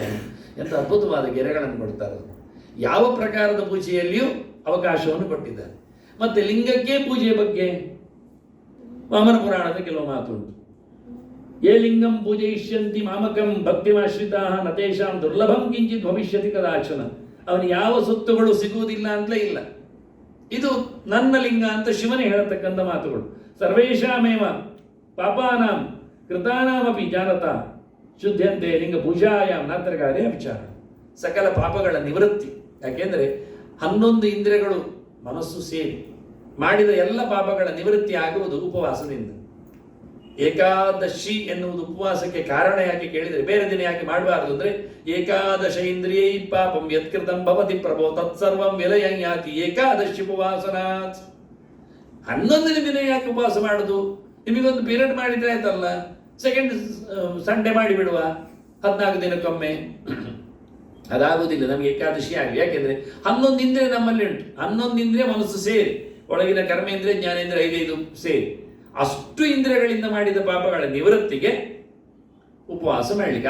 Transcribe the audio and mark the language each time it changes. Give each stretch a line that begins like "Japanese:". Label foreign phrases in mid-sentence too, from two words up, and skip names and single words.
Kannada: ಎಂಥ ಅದ್ಭುತವಾದ ಗೆರೆಗಳನ್ನು ಕೊಡ್ತಾರೆ. ಯಾವ ಪ್ರಕಾರದ ಪೂಜೆಯಲ್ಲಿಯೂ ಅವಕಾಶವನ್ನು ಕೊಟ್ಟಿದ್ದಾರೆ. ಮತ್ತೆ ಲಿಂಗಕ್ಕೆ ಪೂಜೆಯ ಬಗ್ಗೆ ವಾಮನ ಪುರಾಣದ ಕೆಲವು ಮಾತುಂಟು.
Sanskrit: ಯೇ ಲಿಂಗಂ ಪೂಜಯಿಷ್ಯಂತಿ ಮಾಮಕಂ ಭಕ್ತಿಮಾಶ್ರಿತಾ ನತೇಶಾಂ ದುರ್ಲಭಂ ಕಿಂಚಿತ್ ಭವಿಷ್ಯತಿ ಕದಾಚನ.
Kannada: ಅವನಿಗೆ ಯಾವ ಸೊತ್ತುಗಳು ಸಿಗುವುದಿಲ್ಲ ಅಂತಲೇ ಇಲ್ಲ. ಇದು ನನ್ನ ಲಿಂಗ ಅಂತ ಶಿವನೇ ಹೇಳತಕ್ಕಂಥ ಮಾತುಗಳು.
Sanskrit: ಸರ್ವೇಷಾಮೇವ ಪಾಪಾನಾಂ ಕೃತಾನಾಮಪಿ ಜಾನತ ಶುದ್ಧಂತೆ ಲಿಂಗ ಪೂಜಾಯಾಮ್ ನಾತ್ರಗಾರೇ ವಿಚಾರ.
Kannada: ಸಕಲ ಪಾಪಗಳ ನಿವೃತ್ತಿ. ಯಾಕೆಂದರೆ 11 ಇಂದ್ರಿಯಗಳು ಮನಸ್ಸು ಸೇರಿ ಮಾಡಿದ ಎಲ್ಲ ಪಾಪಗಳ ನಿವೃತ್ತಿ ಆಗುವುದು ಉಪವಾಸದಿಂದ. ಏಕಾದಶಿ ಎನ್ನುವುದು ಉಪವಾಸಕ್ಕೆ ಕಾರಣ ಯಾಕೆ ಕೇಳಿದರೆ, ಬೇರೆ ದಿನ ಯಾಕೆ ಮಾಡಬಾರದು ಅಂದ್ರೆ,
Sanskrit: ಏಕಾದಶ ಇಂದ್ರಿಯೈ ಪಾಪಂ ಯತ್ಕೃತಂ ಭವತಿ ಪ್ರಭೋ ತತ್ಸರ್ವಂ ವಿಲಯಂ ಯಾತಿ ಏಕಾದಶಿ ಉಪವಾಸನಾತ್.
Kannada: 11ನೇ ದಿನ ಯಾಕೆ ಉಪವಾಸ ಮಾಡುದು? ನಿಮಗೊಂದು ಪೀರಿಯಡ್ ಮಾಡಿದ್ರೆ ಆಯ್ತಲ್ಲ,
English: second Sunday
Kannada: ಮಾಡಿಬಿಡುವ 14 ದಿನಕ್ಕೊಮ್ಮೆ. ಅದಾಗುವುದಿಲ್ಲ, ನಮಗೆ ಏಕಾದಶಿ ಆಗಲಿ. ಯಾಕೆಂದ್ರೆ 11 ಇಂದ್ರಿಯ ನಮ್ಮಲ್ಲಿ ಉಂಟು. 11 ಇಂದ್ರಿಯ ಮನಸ್ಸು ಸೇರಿ, ಒಳಗಿನ ಕರ್ಮೇಂದ್ರಿಯ ಜ್ಞಾನೇಂದ್ರಿಯ 5 ಸೇರಿ, ಅಷ್ಟು ಇಂದ್ರಿಯಗಳಿಂದ ಮಾಡಿದ ಪಾಪಗಳ ನಿವೃತ್ತಿಗೆ ಉಪವಾಸ ಮಾಡಲಿಕ್ಕೆ.